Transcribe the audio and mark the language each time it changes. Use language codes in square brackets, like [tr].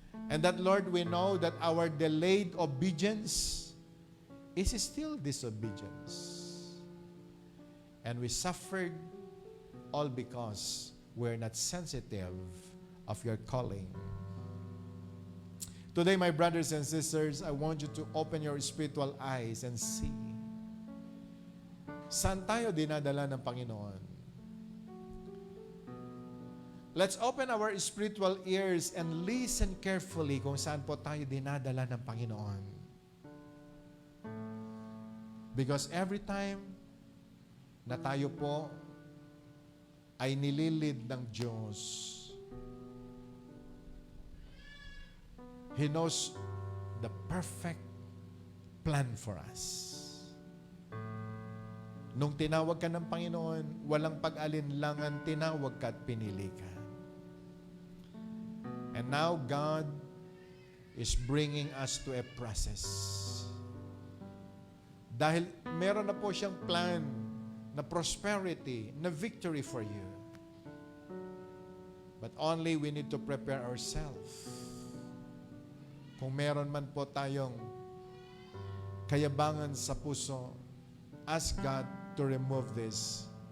[en] And that, Lord, we know that our delayed obedience is still disobedience. And we suffered all because we're not sensitive of your calling. Today, my brothers and sisters, I want you to open your spiritual eyes and see. [tl] Saan tayo dinadala ng Panginoon? [en] Let's open our spiritual ears and listen carefully [tl] kung saan po tayo dinadala ng Panginoon. [en] Because every time [tl] na tayo po ay nililid ng Diyos, [en] He knows the perfect plan for us. [tl] Nung tinawag ka ng Panginoon, walang pag-alinlangan, tinawag ka at pinili ka. [en] And now, God is bringing us to a process. [tl] Dahil meron na po siyang plan na prosperity, na victory for you. [en] But only we need to prepare ourselves. [tl] Kung meron man po tayong kayabangan sa puso, [en] ask God to remove this.